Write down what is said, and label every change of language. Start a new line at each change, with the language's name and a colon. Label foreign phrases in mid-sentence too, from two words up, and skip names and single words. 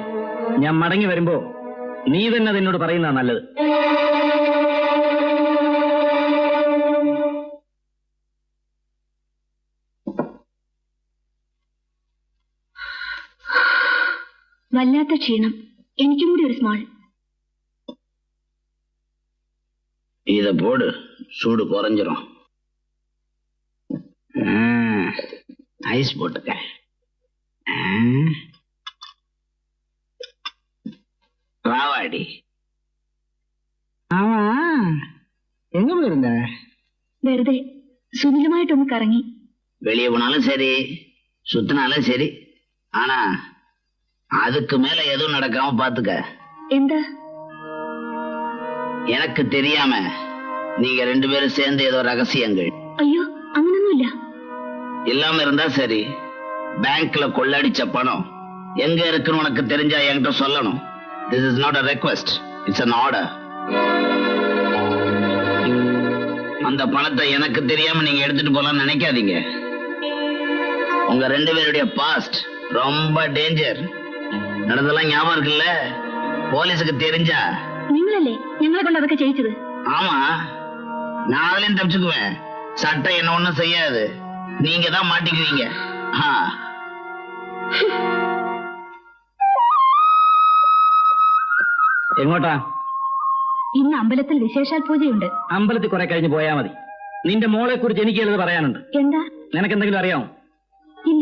Malayalam: ഞാൻ മടങ്ങി വരുമ്പോ നീ തന്നെ അതെന്നോട് പറയുന്നതാ നല്ലത്. വല്ലാത്ത ക്ഷീണം. എനിക്കും കൂടി ഒരു സ്മാൾ.
Tamil: இத போடு, சூடு குறைஞ்சிரும். ஐஸ் போட்டுக்க. ராவாடி. ஆமா, எங்க போயிருந்த?
Malayalam: വെറുതെ സുനിലുമായിട്ടൊന്ന് കറങ്ങി.
Tamil: வெளியே போனாலும் சரி, சுத்தினாலும் சரி, ஆனா அதுக்கு மேல எதுவும் நடக்காம பாத்துக்க.
Malayalam: എന്താ?
Tamil: எனக்கு தெரியாம நீங்க ரெண்டு பேரும் சேர்ந்து ஏதோ ரகசியங்கள்.
Malayalam: അയ്യോ, അങ്ങനൊന്നുമില്ല.
Tamil: இல்லாம இருந்தா சரி. பேங்க்ல கொள்ளடிச்ச பணம் எங்க இருக்குன்னு உனக்கு தெரிஞ்சா என்கிட்ட சொல்லணும்.
English: This is not a request, it's an order.
Tamil: அந்த பணத்தை எனக்கு தெரியாம நீங்க எடுத்துட்டு போலாம்னு நினைக்காதீங்க. உங்க ரெண்டு பேருடைய பாஸ்ட் ரொம்ப டேஞ்சர். நடந்தெல்லாம் ஞாபகம் இருக்குல்ல? போலீஸுக்கு தெரிஞ்சா
Malayalam: നിങ്ങളല്ലേ ഞങ്ങളെ കൊണ്ട് അതൊക്കെ ചെയ്യിച്ചത്?
Tamil: ஆமா, நான் அதுலயும் தப்பிச்சுக்குவேன். சட்டை என்ன ஒண்ணும் செய்யாது. நீங்க தான் மாட்டிக்குவீங்க.
Malayalam: എങ്ങോട്ടാ? ഇന്ന് അമ്പലത്തിൽ വിശേഷാൽ പൂജയുണ്ട്. അമ്പലത്തിൽ കുറെ കഴിഞ്ഞ് പോയാ മതി. നിന്റെ മോളെ കുറിച്ച് എനിക്ക് എഴുതി പറയാനുണ്ട്. എന്താ? നിനക്കെന്തെങ്കിലും അറിയാമോ? ഇല്ല.